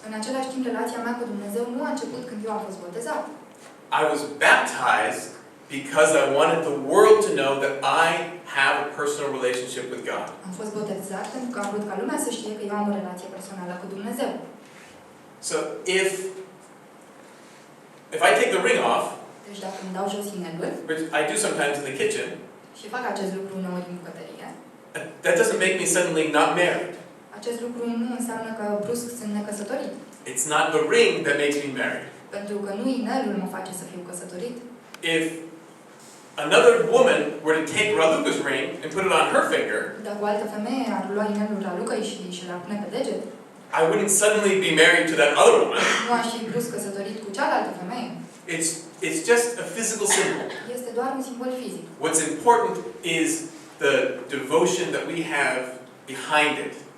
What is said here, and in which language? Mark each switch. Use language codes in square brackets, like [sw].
[ro] În același timp, relația mea cu Dumnezeu nu a început când eu am fost botezat. [en] I was baptized because I wanted the world to know that I have a personal relationship with God. [ro] Am fost botezat pentru că am vrut ca lumea să știe că eu am o relație personală cu Dumnezeu. [en] So if I take the ring off, [ro] Deci dacă îmi dau jos inelul [en] which I do sometimes in the kitchen, [ro] și fac acest lucru uneori în bucătărie, [en] that doesn't make me suddenly not married. [ro] acest lucru nu înseamnă că brusc sunt necăsătorit. [en] It's not the ring that makes me married. [ro] Pentru că nu inelul mă face să fiu căsătorit. [en] If another woman were to take Raluca's ring and put it on her finger, [ro] Dacă o altă femeie ar lua inelul Ralucăi și l-ar pune pe deget, [en] I wouldn't suddenly be married to that other woman. [ro] nu aș fi brusc căsătorit cu cealaltă femeie. [en] It's just a physical symbol. [ro] Este doar un simbol fizic. [en] What's important is the devotion that we have behind it.